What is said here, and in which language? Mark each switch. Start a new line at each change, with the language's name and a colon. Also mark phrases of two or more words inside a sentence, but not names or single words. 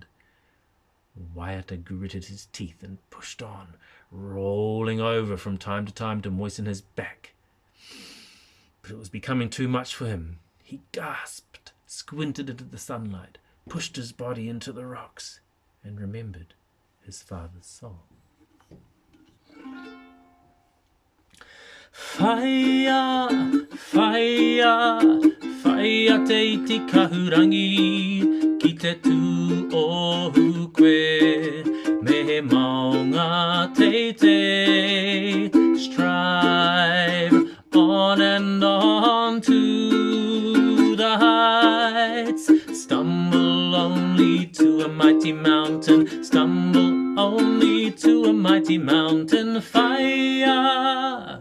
English: Waiata gritted his teeth and pushed on, rolling over from time to time to moisten his back. But it was becoming too much for him. He gasped, squinted into the sunlight, pushed his body into the rocks, and remembered his father's song.
Māori: Whaia, whaia, whaia te iti kahurangi, ki te tū o hukwe, me he maunga te.
English: Strive on and on to the heights, stumble only to a mighty mountain, stumble only to a mighty mountain.
Māori: Whaia.